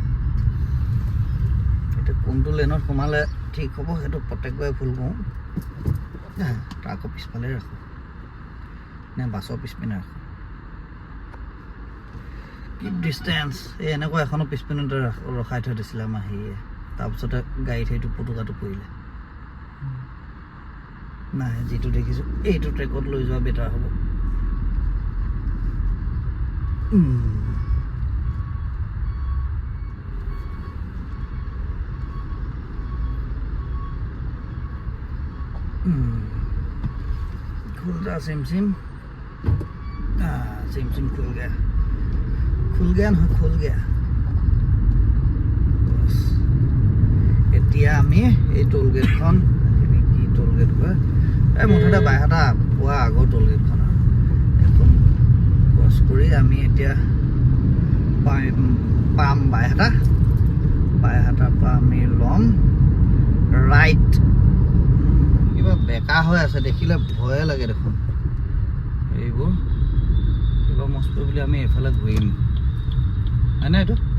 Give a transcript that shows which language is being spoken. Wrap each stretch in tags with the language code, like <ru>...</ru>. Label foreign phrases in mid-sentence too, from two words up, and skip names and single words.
<as>এতিয়া কোনটো লেনত সোমালে ঠিক হ'ব সেইটো প্ৰত্যেকবাৰে ভুল কৰোঁ ট্ৰাকৰ পিছফালে ৰাখোঁ নে বাছৰ পিছপিনে ৰাখোঁ</as> <en>keep distance</en> <as>এই এনেকুৱা এখনো পিছপিনতে ৰখাই থৈ দিছিলে আমাৰ হেৰিয়ে তাৰপিছতে গাড়ীত সেইটো পুতুকাটো পৰিলে নাই যিটো দেখিছোঁ এইটো ট্ৰেকত লৈ যোৱা বেটাৰ হ'ব</as> <hi>खुल रहा सिम सिम सिम सिम खुल गया</hi> <as>ना खुल गया बस এতিয়া আমি এই টোল গেটখন কি টোল গেট কয় এই মুঠতে বাইহাটা পোৱা আগৰ টোল গেটখন আৰু এখন ক্ৰছ কৰি আমি এতিয়া পাম বাইহাটাৰ পৰা আমি ল'ম ৰাইট কিবা বেকা হৈ আছে দেখিলে ভয়ে লাগে দেখোন এইবোৰ কিবা মস্ত বুলি আমি এইফালে ঘূৰিম হয়নে এইটো</as>